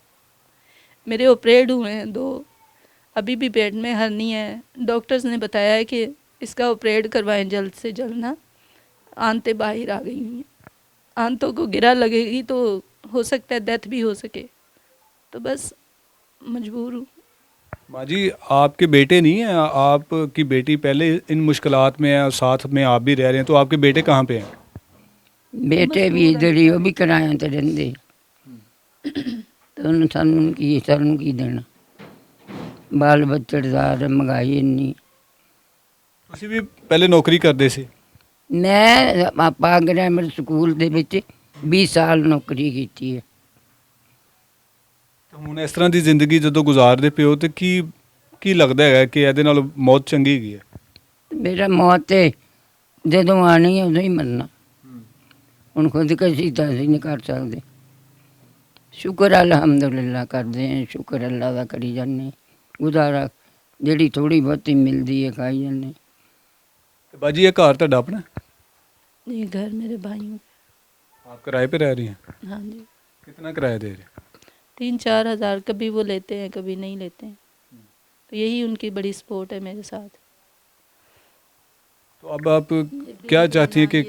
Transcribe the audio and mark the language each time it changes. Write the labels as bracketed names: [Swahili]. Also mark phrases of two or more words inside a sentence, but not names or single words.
[Urdu] میرے آپریٹ ہوئے ہیں 2، ابھی بھی پیٹ میں ہرنی ہے، ڈاکٹرز نے بتایا ہے کہ اس کا آپریٹ کروائیں جلد سے جلد نا، آنتیں باہر آ گئی ہیں، آنتوں کو گرا لگے گی تو ہو سکتا ہے ڈیتھ بھی ہو سکے، تو بس مجبور ہوں۔ ماں جی آپ کے بیٹے نہیں ہیں؟ آپ کی بیٹی پہلے ان مشکلات میں ہے اور ساتھ میں آپ بھی رہ رہے ہیں، تو آپ کے بیٹے کہاں پہ ہیں؟ [Punjabi] بیٹے بھی ادھر ہی، وہ بھی کرایہ تے رہندے، تو سانوں کی دینا، بال بچے دار، مہنگائی انی۔ ਤੁਸੀਂ ਵੀ ਪਹਿਲੇ ਨੌਕਰੀ ਕਰਦੇ ਸੀ؟ میں ਆਪਾ ਗ੍ਰਾਮਰ ਸਕੂਲ ਦੇ ਵਿੱਚ 20 ਸਾਲ ਨੌਕਰੀ ਕੀਤੀ ਹੈ। ਤਾਂ ਹੁਣ ਇਸ ਤਰ੍ਹਾਂ ਦੀ ਜ਼ਿੰਦਗੀ ਜਦੋਂ ਗੁਜ਼ਾਰਦੇ ਪਿਓ ਤੇ ਕੀ ਲੱਗਦਾ ਹੈਗਾ ਕਿ ਇਹਦੇ ਨਾਲ ਮੌਤ ਚੰਗੀ ਹੈਗੀ ਹੈ? ਮੇਰਾ ਮੌਤ ਤੇ ਜਦੋਂ ਆਣੀ ਹੈ ਉਦੋਂ ਹੀ ਮਰਨਾ, ਹੁਣ ਖੁਦਕਸ਼ੀ ਤਾਂ ਅਸੀਂ ਨਹੀਂ ਕਰ ਸਕਦੇ। ਸ਼ੁਕਰ ਅਲਹਮਦੁਲਿਲਾ ਕਰਦੇ ਹਾਂ, ਸ਼ੁਕਰ ਅੱਲਾ ਦਾ ਕਰੀ ਜਾਂਦੇ, ਗੁਜ਼ਾਰਾ ਜਿਹੜੀ ਥੋੜ੍ਹੀ ਬਹੁਤੀ ਮਿਲਦੀ ਹੈ ਖਾਈ ਜਾਂਦੇ। [Urdu] تو باجی یہ گھر [Punjabi] ਤੁਹਾਡਾ ਆਪਣਾ؟ [Urdu] یہ گھر میرے بھائیوں آپ کرائے پہ رہ رہی ہیں؟ کا، ہاں جی، کتنا کرایہ دے رہے ہیں؟ 3-4 ہزار، کبھی وہ لیتے ہیں کبھی نہیں لیتے ہیں، تو یہی ان کی بڑی سپورٹ ہے میرے ساتھ۔ تو اب آپ کیا چاہتی ہیں کہ